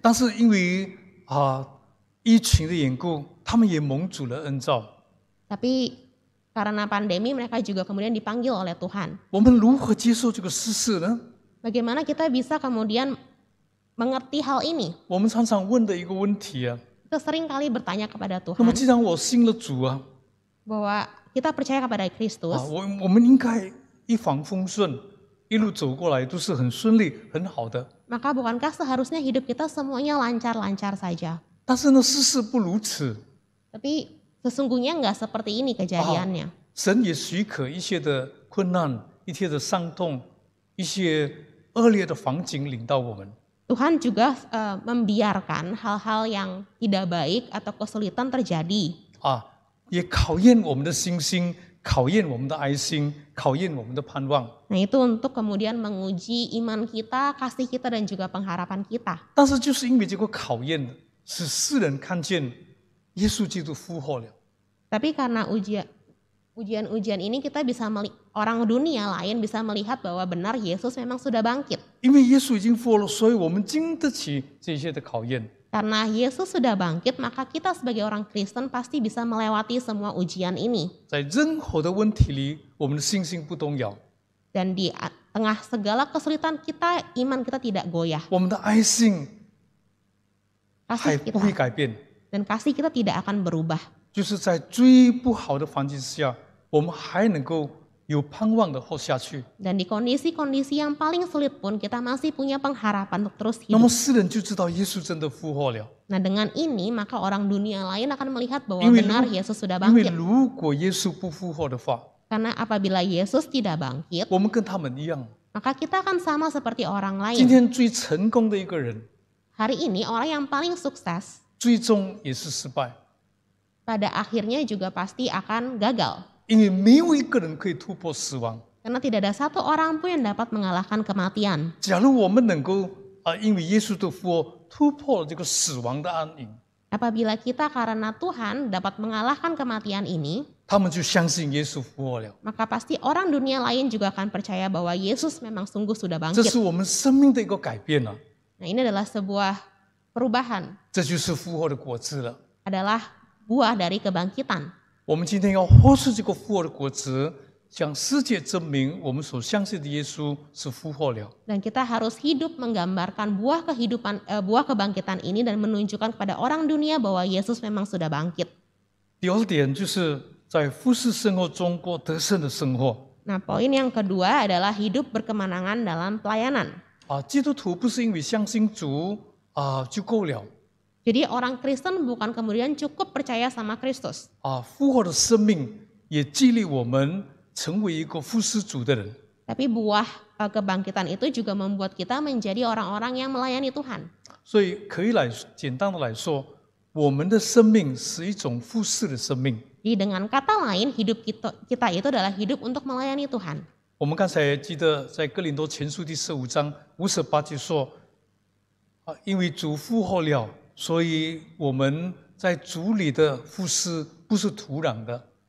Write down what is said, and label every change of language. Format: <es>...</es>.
<zh>但是因为疫情的缘故，他们也蒙主了恩召。</zh> <id>Tapi karena pandemi mereka juga kemudian dipanggil oleh Tuhan.</id> <zh>我们如何接受这个事实呢？</zh> <id>Bagaimana kita bisa kemudian mengerti hal ini?</id> <zh>我们常常问的一个问题</zh> <id>Kita sering kali bertanya kepada</id> <zh>那么</zh> <id>Tuhan</id> <zh>既然我信了主</zh> <id>bahwa kita percaya kepada Kristus,</id> <zh>我们应该一帆风顺，一路走过来都是很顺利、很好的。</zh> <id>maka bukankah seharusnya hidup kita semuanya lancar-lancar saja?</id> <zh>但是呢，事实不如此。</zh> <id>Tapi sesungguhnya nggak seperti ini kejadiannya.</id> <zh>神也许可一些的困难、一些的伤痛、一些恶劣的环境领到我们。</zh> <id>Tuhan juga membiarkan hal-hal yang tidak baik atau kesulitan terjadi.</id> <zh>也考验我们的信心，考验我们的爱心，考验我们的盼望。</zh> <id>Nah, itu untuk kemudian menguji iman kita, kasih kita, dan juga pengharapan kita.</id> <zh>但是就是因为这个考验，使世人看见耶稣基督复活了。</zh> <id>Tapi karena ujian-ujian ini kita bisa orang dunia lain bisa melihat bahwa benar Yesus memang sudah bangkit.</id> <zh>因为耶稣已经复活了，所以我们经得起这些的考验。</zh> <id>Karena Yesus sudah bangkit, maka kita sebagai orang Kristen pasti bisa melewati semua ujian ini.</id> <zh>在任何的问题里，我们的信心不动摇，</zh> <id>Dan di tengah segala kesulitan kita, iman kita tidak goyah.</id> <zh>我们的爱心还</zh> <id>Kasih</id> <zh>不会</zh> <id>kita</id> <zh>改变。</zh> <id>dan kasih kita tidak akan berubah.</id> <zh>就是在最不好的环境之下，我们还能够有盼望的活下去。</zh> <id>Dan di kondisi-kondisi yang paling sulit pun kita masih punya pengharapan untuk terus</id> <zh>那么</zh> <id>hidup.</id> <zh>世人就知道耶稣真的复活了。</zh> <id>Nah, dengan ini maka orang dunia lain akan melihat bahwa</id> <zh>因为</zh> <id>benar Yesus sudah</id> <zh>因为</zh> <id>bangkit.</id> <zh>如果耶稣不复活的话，</zh> <id>Karena apabila Yesus tidak bangkit,</id> <zh>我们跟他们一样。</zh> <id>maka kita akan sama seperti orang</id> <zh>今</zh> <id>lain.</id> <zh>天最成功的一个人，</zh> <id>Hari ini orang yang paling sukses</id> <zh>最终也是失败，</zh> <id>pada akhirnya juga pasti akan gagal.</id> <zh>因为没有一个人可以突破死亡。</zh> <id>Karena tidak ada satu orang pun yang dapat mengalahkan kematian.</id> <zh>假如我们能够因为耶稣的复活突破了这个死亡的暗影，</zh> <id>Apabila kita karena Tuhan dapat mengalahkan kematian ini,</id> <zh>他们就相信耶稣复活了。</zh> <id>maka pasti orang dunia lain juga akan percaya bahwa Yesus memang sungguh sudah</id> <zh>这</zh> <id>bangkit.</id> <zh>是我们生命的一个改变了，</zh> <id>Nah, ini adalah sebuah perubahan,</id> <zh>这就是复活的果子了。</zh> <id>adalah buah dari kebangkitan.</id> <zh>我们今天要活出这个复活的果子，向世界证明我们所相信的耶稣是复活了。</zh> <id>Dan kita harus hidup menggambarkan buah buah kebangkitan ini dan menunjukkan kepada orang dunia bahwa Yesus memang sudah bangkit.</id> <zh>第二点就是在服侍生活中过得胜的生活。</zh> <id>Nah, poin yang kedua adalah hidup berkemenangan dalam pelayanan.</id> <zh>基督徒不是因为相信主就够了。</zh> <id>Jadi orang Kristen bukan kemudian cukup percaya sama Kristus.</id> <zh>复活的生命也激励我们成为一个服侍主的人。</zh> <id>Tapi buah kebangkitan itu juga membuat kita menjadi orang-orang yang melayani Tuhan.</id> <zh>所以可以简单的来说，我们的生命是一种服侍的生命。</zh> <id>Jadi dengan kata lain, hidup kita itu adalah hidup untuk melayani Tuhan.</id> <zh>我们刚才记得在哥林多前书第15章58节说，因为主复活了，所以我们在主里的服侍不是徒然的。</zh>